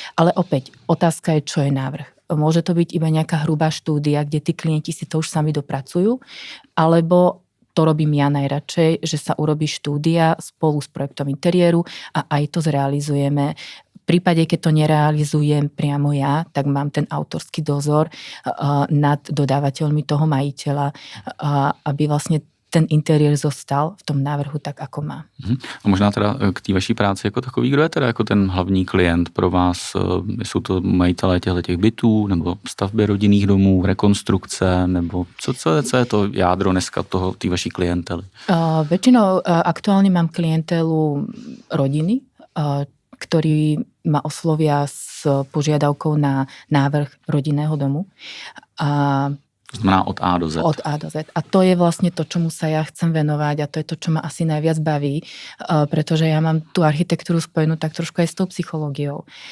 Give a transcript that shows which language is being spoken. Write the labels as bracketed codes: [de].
[sk] Ale opäť, otázka je, čo je návrh. Môže to byť iba nejaká hrubá štúdia, kde tí klienti si to už sami dopracujú, alebo to robím ja najradšej, že sa urobí štúdia spolu s projektom interiéru a aj to zrealizujeme. V prípade, keď to nerealizujem priamo ja, tak mám ten autorský dozor nad dodávateľmi toho majiteľa, aby vlastne ten interiér zostal v tom návrhu tak, ako má. [cs] A možná teda k té vaší práci jako takový, kdo je teda jako ten hlavní klient pro vás? Jsou to majitelé těch bytů, nebo stavby rodinných domů, rekonstrukce, nebo co je to jádro dneska toho, té vaší klientely? [sk] Väčšinou aktuálne mám klientelu rodiny, ktorí ma oslovia s požiadavkou na návrh rodinného domu. To znamená od A do Z. Od A do Z. A to je vlastne to, čomu sa ja chcem venovať a to je to, čo ma asi najviac baví, pretože ja mám tú architektúru spojenú tak trošku aj s tou psychológiou.